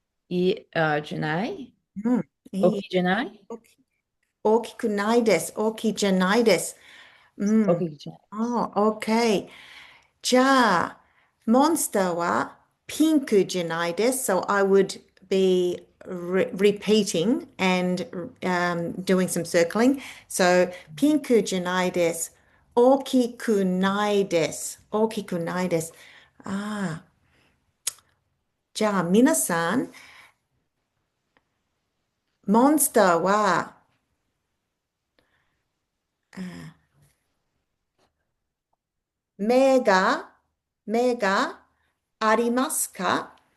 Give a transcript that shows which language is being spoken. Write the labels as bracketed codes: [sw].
[ja] Janai. うん、い Okay, い。 Janai. 大きくないです。大きいじゃないです。うん。 Okay, Janai. OK。じゃあ、モンスターはピンクじゃないです。 [en] So I would be repeating and doing some circling. [ja] So ピンクじゃないです。大きくないです。大きくないです。ああ、じゃあ皆さん、モンスターは目が、目がありますか?